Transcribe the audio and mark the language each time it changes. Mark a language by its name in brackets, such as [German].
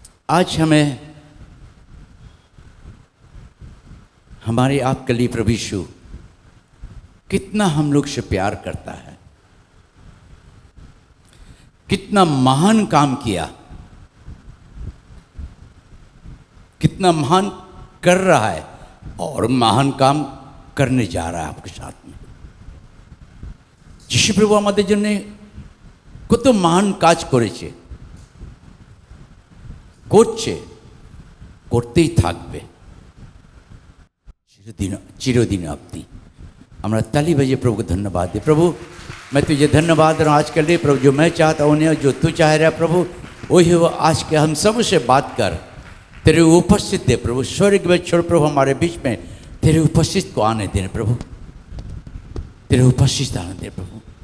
[Hindi] आज हमें हमारे आपके लिए प्रभु यीशु कितना हम लोग से प्यार करता है, कितना महान काम किया, कितना महान कर रहा है और महान काम करने जा रहा है आपके साथ में। [Bangla] যিশু প্রভু আমাদের জন্য কত মহান কাজ করেছে, করছে, করতেই থাকবে চিরদিন অবধি। আমরা [Hindi] ताली बजे प्रभु को धन्यवाद दे। प्रभु मैं तुझे धन्यवाद दे रहा हूँ आज के लिए प्रभु, जो मैं चाहता हूँ उन्हें जो तू चाह रहा प्रभु वही वो आज के हम सब से बात कर, तेरे उपस्थित दे प्रभु। स्वर्ग में छोड़ प्रभु हमारे बीच में तेरे उपस्थित को आने दे प्रभु, तेरे उपस्थित आने दे प्रभु।